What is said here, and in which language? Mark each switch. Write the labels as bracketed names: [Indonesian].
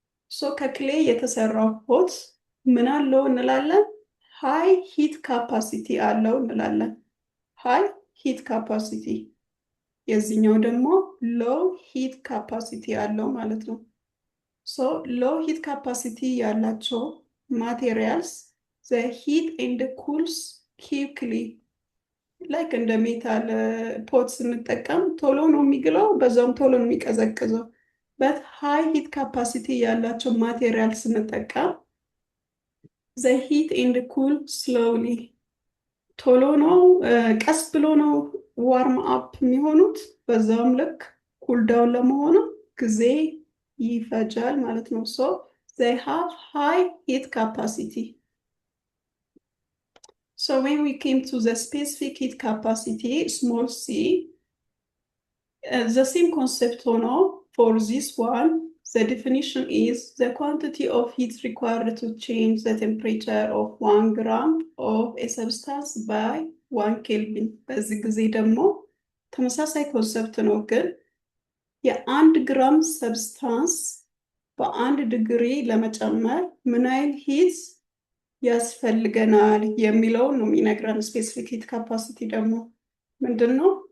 [Amharic] So ከክሌይ የተሰራው ፖት ምን አለው እንላለን? [English] high heat capacity [Amharic] አለው እንላለን። [English] high heat capacity። [Amharic] የዚህኛው ደግሞ [English] low heat capacity [Amharic] አለው ማለት ነው። [English] So low heat capacity ያላቸው materials the heat and cools quickly. [Amharic] ላይክ እንደ ሜታል ፖት ስንጠቀም ቶሎ ነው የሚግለው፣ በዛውም ቶሎ ነው የሚቀዘቅዘው። በት ሃይ ሂት ካፓሲቲ ያላቸው ማቴሪያል ስንጠቀም [English] the heat and cool slowly [Amharic] ቶሎ ነው ቀስ ብሎ ነው ዋርም አፕ የሚሆኑት። በዛውም ልክ ኩል ዳውን ለመሆኑ ጊዜ ይፈጃል ማለት ነው። [English] so they have high heat capacity. So when we came to the specific heat capacity, small c, the same concept for this one, the definition is the quantity of heat required to change the temperature of 1 gram of a substance by 1 Kelvin. [Amharic] በዚህ ጊዜ ደግሞ ተመሳሳይ ኮንሰፕት ነው፣ ግን የአንድ ግራም ሰብስታንስ በአንድ ዲግሪ ለመጨመር ምን ያህል ሂት ያስፈልገናል የሚለውን ነው የሚነግረን። ስፔሲፊክ ሂት ካፓሲቲ ደግሞ ምንድን ነው?